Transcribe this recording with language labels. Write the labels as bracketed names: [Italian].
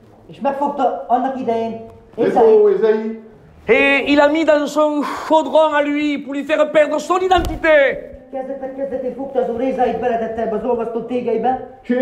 [Hungarian] És megfogta annak idején Ézsai. [French] Et il a mis dans son chaudron à lui pour lui faire perdre son identité. [Hungarian] Kezdetén fogta az Úr Ézsait, beletette ebbe az olvasztó tégelybe.